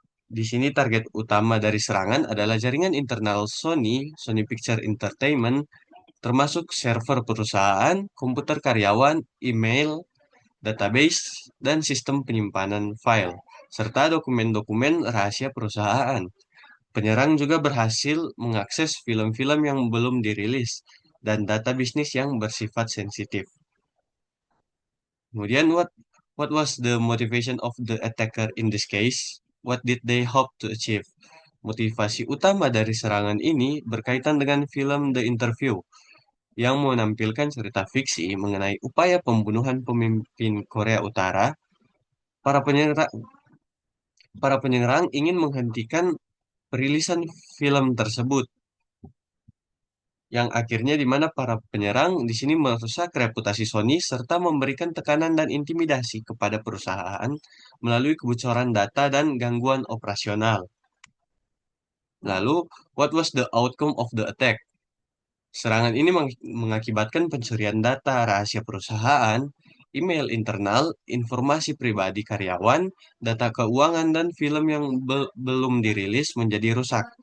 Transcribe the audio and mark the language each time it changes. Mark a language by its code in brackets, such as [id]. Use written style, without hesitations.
[id] Di sini target utama dari serangan adalah jaringan internal Sony, Sony Picture Entertainment, termasuk server perusahaan, komputer karyawan, email, database, dan sistem penyimpanan file, serta dokumen-dokumen rahasia perusahaan. Penyerang juga berhasil mengakses film-film yang belum dirilis dan data bisnis yang bersifat sensitif. [en] Kemudian, what was the motivation of the attacker in this case? What did they hope to achieve? [id] Motivasi utama dari serangan ini berkaitan dengan film The Interview yang menampilkan cerita fiksi mengenai upaya pembunuhan pemimpin Korea Utara. Para penyerang, para penyerang ingin menghentikan perilisan film tersebut, yang akhirnya di mana para penyerang di sini merusak reputasi Sony serta memberikan tekanan dan intimidasi kepada perusahaan melalui kebocoran data dan gangguan operasional. Lalu, [en] what was the outcome of the attack? [id] Serangan ini mengakibatkan pencurian data rahasia perusahaan, email internal, informasi pribadi karyawan, data keuangan, dan film yang belum dirilis menjadi rusak.